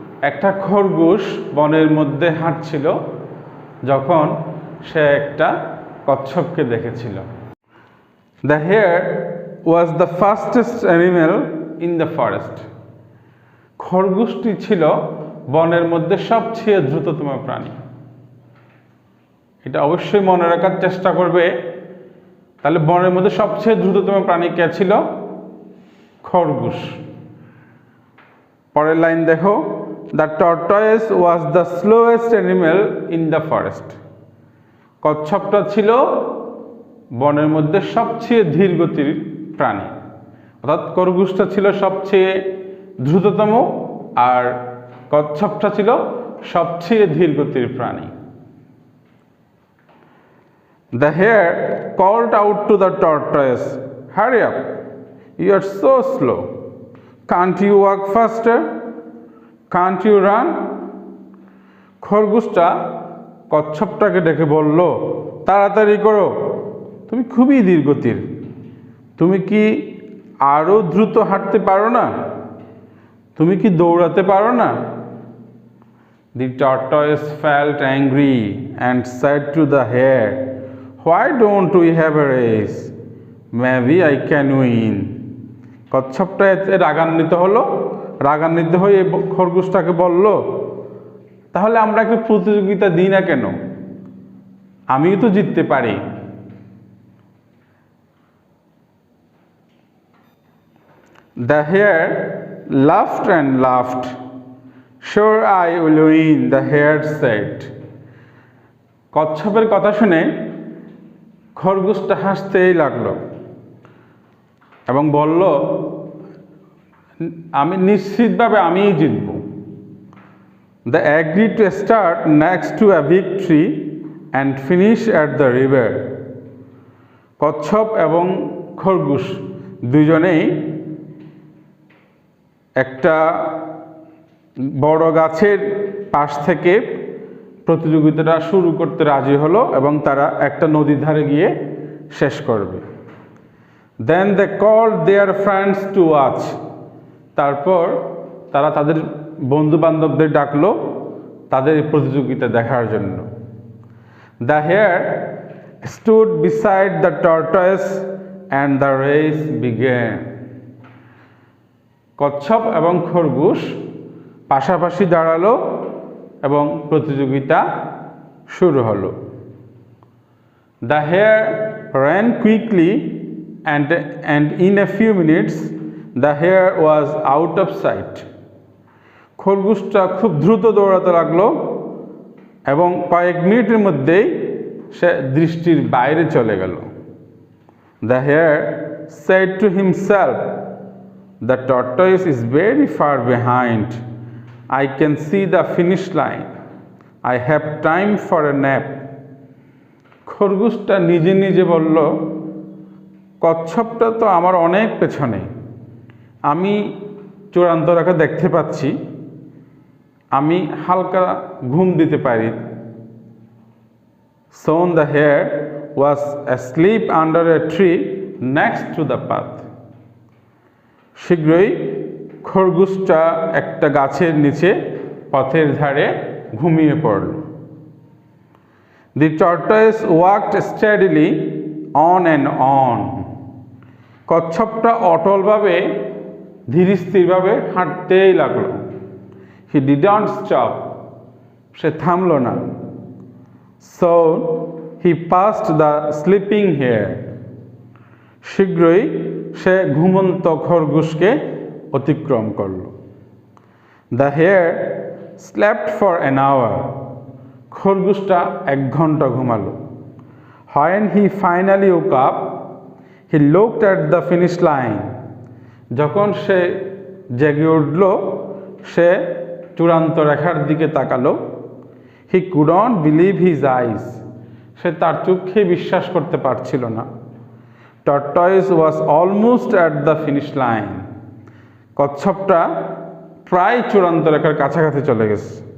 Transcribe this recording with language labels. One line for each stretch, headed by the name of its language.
Bangla: একটা খরগোশ বনের মধ্যে হাঁটছিল যখন সে একটা কচ্ছপকে দেখেছিল।
English: The hare was the fastest animal in the forest.
Bangla: খরগোশটি ছিল বনের মধ্যে সবচেয়ে দ্রুততম প্রাণী। এটা অবশ্যই মনে রাখার চেষ্টা করবে। তাহলে বনের মধ্যে সবচেয়ে দ্রুততম প্রাণী কে ছিল? খরগোশ। পরের লাইন দেখো,
English: The tortoise was the slowest animal in the forest.
Bangla: কচ্ছপটা ছিল বনের মধ্যে সবচেয়ে ধীর গতির প্রাণী, অর্থাৎ খরগোশটা ছিল সবচেয়ে দ্রুততম আর কচ্ছপটা ছিল সবচেয়ে ধীর গতির প্রাণী।
English: The hare called out to the tortoise, "Hurry up! You are so slow. Can't you walk faster? Can't you run?"
Bangla: খরগোশটা কচ্ছপটাকে ডেকে বলল, তাড়াতাড়ি করো, তুমি খুবই ধীর গতির, তুমি কি আরো দ্রুত হাঁটতে পারো না? তুমি কি দৌড়াতে পারো না?
English: The tortoise felt angry and said to the hare, "Why don't we have a race? Maybe I can win."
Bangla: কচ্ছপটা এতে রাগান্বিত হলো, রাগান্বিত হয়ে খরগোশটাকে বলল, তাহলে আমরা একটা প্রতিযোগিতা দিই না কেন? আমিও তো জিততে পারি।
English: The hare laughed and laughed. "Sure I will win," the hare said.
Bangla: কচ্ছপের কথা শুনে খরগোশটা হাসতেই লাগলো এবং বলল, আমি নিশ্চিতভাবে আমিই জিতব।
English: They agreed to start next to a big tree and finish at the river.
Bangla: কচ্ছপ এবং খরগোশ দুজনেই একটা বড় গাছের পাশ থেকে প্রতিযোগিতাটা শুরু করতে রাজি হলো এবং তারা একটা নদীর ধারে গিয়ে শেষ করবে।
English: Then they called their friends to watch.
Bangla: তারপর তারা তাদের বন্ধু বান্ধবদের ডাকলো তাদের এই প্রতিযোগিতা দেখার জন্য।
English: The hare stood beside the tortoise and the race began.
Bangla: কচ্ছপ এবং খরগোশ পাশাপাশি দাঁড়ালো এবং প্রতিযোগিতা শুরু হলো।
English: The hare ran quickly and in a few minutes the hare was out of sight.
Bangla: খরগোশটা খুব দ্রুত দৌড়াতে লাগলো এবং কয়েক মিনিটের মধ্যেই সে দৃষ্টির বাইরে চলে গেল।
English: The hare said to himself, "The tortoise is very far behind. I can see the finish line. I have time for a nap."
Bangla: খরগোশটা নিজে নিজে বলল, কচ্ছপটা তো আমার অনেক পেছনে, আমি চূড়ান্ত রেখা দেখতে পাচ্ছি, আমি হালকা ঘুম দিতে পারি।
English: Soon the hare was asleep under a tree next to the path.
Bangla: শীঘ্রই খরগোশটা একটা গাছের নিচে পথের ধারে ঘুমিয়ে পড়ল।
English: The tortoise walked steadily on and on.
Bangla: কচ্ছপটা অটলভাবে ধীরস্থিরভাবে হাঁটতেই লাগলো।
English: He didn't stop.
Bangla: সে থামল না।
English: So he passed the sleeping hare.
Bangla: শীঘ্রই সে ঘুমন্ত খরগোশকে অতিক্রম করল।
English: The hare slept for an hour.
Bangla: খরগোশটা 1 ঘন্টা ঘুমালো।
English: When he finally woke up, he looked at the finish line.
Bangla: যখন সে জেগে উঠল, সে চূড়ান্ত রেখার দিকে তাকালো।
English: He couldn't believe his eyes.
Bangla: সে তার চোখে বিশ্বাস করতে পারছিল না।
English: Tortoise was almost at the finish line.
Bangla: কচ্ছপটা প্রায় চূড়ান্ত রেখার কাছাকাছি চলে গেছে।